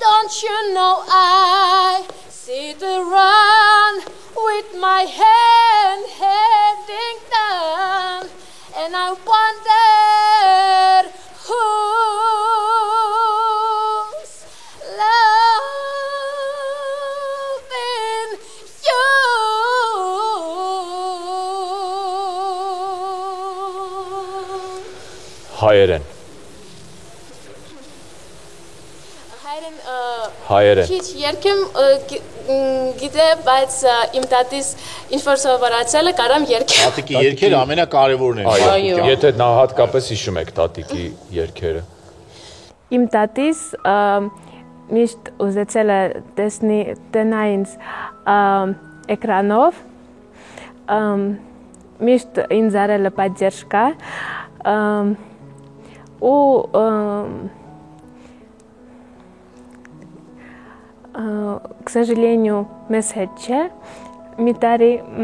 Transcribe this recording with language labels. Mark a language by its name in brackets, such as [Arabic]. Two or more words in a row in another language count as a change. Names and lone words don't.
[English] Don't you know I sit around with my hand heading down, and I wonder who's loving you. [Armenian] Հայերեն։ Հայերեն։ Քիչ երկեմ գիտե, բայց իմ տատիս ինչ-որ սովորացել է, կարամ երկեմ։ Տատիկի երգերը ամենակարևորն են։ Այո, եթե նա հատկապես հիշում եք տատիկի երգերը։ Իմ տատիս միշտ ուզեցել է տեսնա ինձ էկրանով, միշտ ինձ արել է поддержка, [Russian] ու к сожалению, [Armenian] մեզ հետ չէ, մի տարի